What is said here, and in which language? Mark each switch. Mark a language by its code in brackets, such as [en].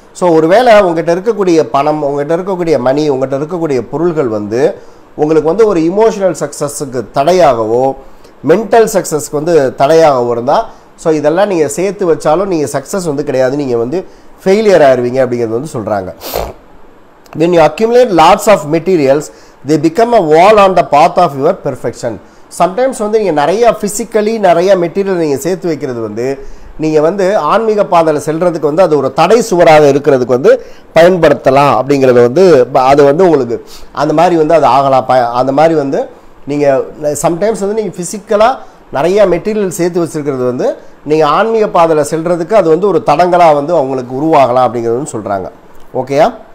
[ta] So ஒருவேளை உங்கள்கிட்ட இருக்கக்கூடிய பணம், உங்கள்கிட்ட இருக்கக்கூடிய மணி, உங்கள்கிட்ட இருக்கக்கூடிய பொருள்கள் வந்து உங்களுக்கு வந்து ஒரு இமோஷனல் சக்ஸஸுக்கு தடையாகவோ மென்டல் சக்ஸஸ்க்கு வந்து தடையாகவோ இருந்தால், ஸோ இதெல்லாம் நீங்கள் சேர்த்து வச்சாலும் நீங்கள் சக்ஸஸ் வந்து கிடையாது, நீங்கள் வந்து ஃபெயிலியர் ஆகிடுவீங்க அப்படிங்கிறது வந்து சொல்கிறாங்க. [en] when you accumulate lots of materials they become a wall on the path of your perfection. [ta] Sometimes வந்து நீங்கள் நிறையா ஃபிசிக்கலி நிறையா மெட்டீரியல் நீங்கள் சேர்த்து வைக்கிறது வந்து நீங்கள் வந்து ஆன்மீக பாதையில் செல்கிறதுக்கு வந்து அது ஒரு தடை சுவராக இருக்கிறதுக்கு வந்து பயன்படுத்தலாம் அப்படிங்கிறது வந்து அது வந்து உங்களுக்கு அந்த மாதிரி வந்து அது ஆகலாம். அந்த மாதிரி வந்து நீங்கள் சம்டைம்ஸ் வந்து நீங்கள் ஃபிசிக்கலாக நிறையா மெட்டீரியல் சேர்த்து வச்சுருக்கிறது வந்து நீங்கள் ஆன்மீக பாதையில் செல்கிறதுக்கு அது வந்து ஒரு தடங்களாக வந்து அவங்களுக்கு உருவாகலாம் அப்படிங்கிறது வந்து சொல்கிறாங்க. ஓகேயா?